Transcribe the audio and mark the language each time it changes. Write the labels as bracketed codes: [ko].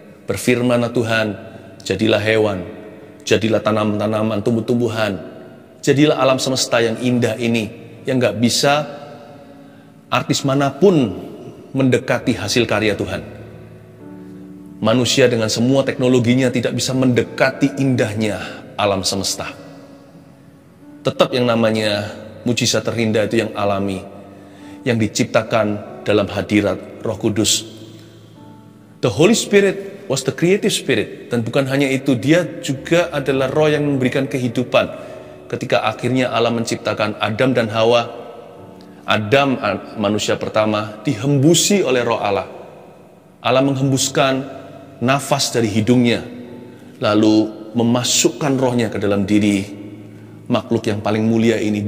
[id] Berfirmanlah Tuhan, jadilah hewan, jadilah tanaman-tanaman, tumbuh-tumbuhan, jadilah alam semesta yang indah ini, yang gak bisa artis manapun mendekati hasil karya Tuhan. Manusia dengan semua teknologinya tidak bisa mendekati indahnya alam semesta. Tetap yang namanya mujizat terindah itu yang alami, yang diciptakan dalam hadirat Roh Kudus. [en] The Holy Spirit was the creative spirit. [id] Dan bukan hanya itu, dia juga adalah roh yang memberikan kehidupan. Ketika akhirnya Allah menciptakan Adam dan Hawa, Adam manusia pertama dihembusi oleh roh Allah. Allah menghembuskan nafas dari hidungnya, lalu memasukkan rohnya ke dalam diri makhluk yang paling mulia ini.